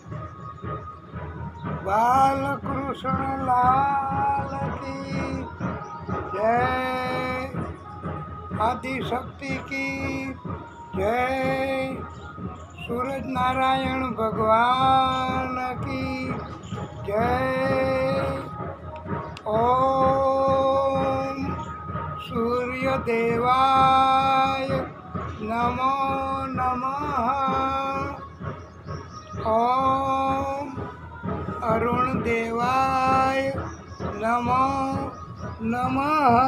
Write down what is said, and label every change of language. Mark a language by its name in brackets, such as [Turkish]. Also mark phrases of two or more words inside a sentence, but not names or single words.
[Hindi] बालकृष्ण लाल की जय। आदिशक्ति की जय। सूरज नारायण भगवान की जय। [Sanskrit] ओम सूर्य देवाय नमो नमः। ओम अरुण देवाय नमो नमः।